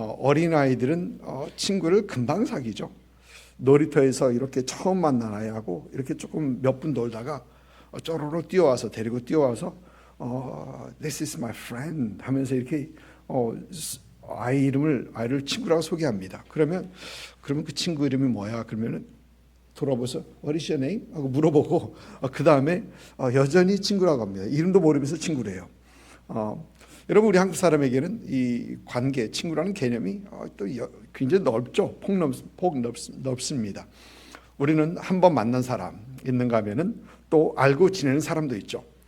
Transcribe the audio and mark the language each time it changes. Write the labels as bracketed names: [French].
[Korean] 어린아이들은 친구를 금방 사귀죠. 놀이터에서 이렇게 처음 만난 아이하고 이렇게 조금 몇 분 놀다가 쪼로로 데리고 뛰어와서 [English] This is my friend [Korean] 하면서 이렇게 아이를 친구라고 소개합니다. 그러면 그 친구 이름이 뭐야? 그러면은 돌아보서 [English] What is your name? [Korean] 하고 물어보고 그 다음에 여전히 친구라고 합니다. 이름도 모르면서 친구래요. 여러분 우리 한국 사람에게는 이 관계, 친구라는 개념이 또 굉장히 넓죠. 넓습니다. 우리는 한 번 만난 사람 있는가 하면은 또 알고 지내는 사람도 있죠.